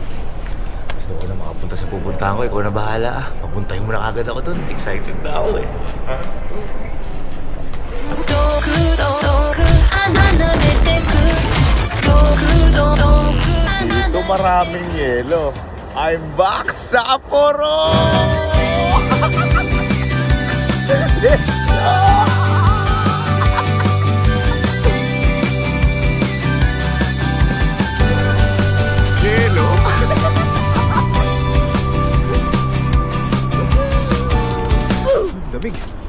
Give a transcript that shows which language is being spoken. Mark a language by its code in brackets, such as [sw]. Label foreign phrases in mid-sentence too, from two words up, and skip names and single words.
[tl] Gusto ko na makapunta sa pupuntahan ko. Ikaw na bahala ah. Papuntahin mo na kagad ako dun. Excited na ako eh. [ja] 遠く遠く離れてく遠く遠く離れ Dito maraming yelo. [en] I'm back sa Sapporo! [tl] Yelo! Damig.